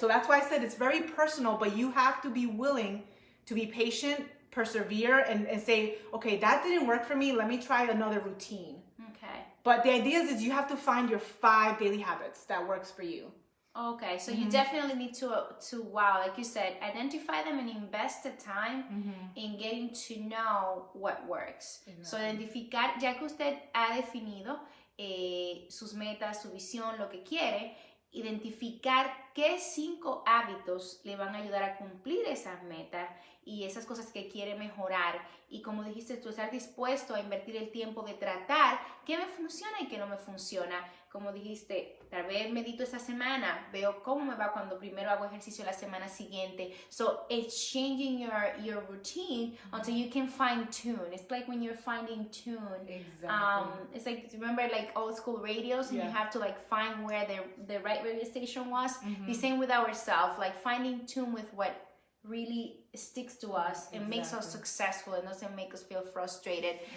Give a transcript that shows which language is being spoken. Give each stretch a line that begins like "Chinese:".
English: So that's why I said it's very personal, but you have to be willing to be patient, persevere, and say, okay, that didn't work for me. Let me try another routine. Okay. But the idea is you have to find your 5 daily habits that works for you. Okay, so you definitely need to like you said, identify them and invest the time in getting to know what works. Exactly.
Spanish: So identificar, ya que usted ha definido sus metas, su visión, lo que quiere, identificar qué 5 hábitos le van a ayudar a cumplir esas metas y esas cosas que quiere mejorar. Y como dijiste, tú estar dispuesto a invertir el tiempo de tratar qué me funciona y qué no me funciona. Como dijiste, tal vez medito esta semana, veo cómo me va cuando primero hago ejercicio la semana siguiente.
English: So it's changing your routine until you can fine tune. It's like when you're finding tune. Exactly. It's like, remember like old school radios, and you have to like find where the right radio station was. The same with ourselves, like finding tune with what really sticks to us and makes us successful and doesn't make us feel frustrated.